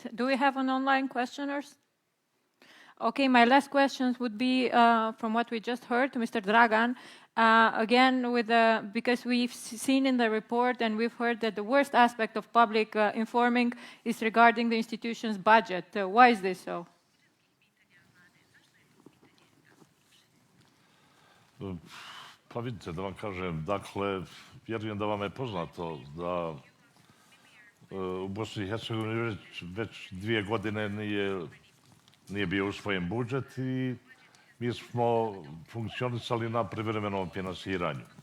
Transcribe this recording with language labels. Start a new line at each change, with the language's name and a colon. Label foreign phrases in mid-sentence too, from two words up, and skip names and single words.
English: Do we have an online questioners? Okay, my last questions would be from what we just heard to Mr. Dragan. Again, because we've seen in the report and we've heard that the worst aspect of public informing is regarding the institution's budget. Why is this so?
Bosnian: Pa vidite, da vam kažem, dakle, vjerujem da vam je poznato da u Bosni i Hercegovini već 2 godine nije bio usvojen budžet i mi smo funkcionisali na privremenom finansiranju.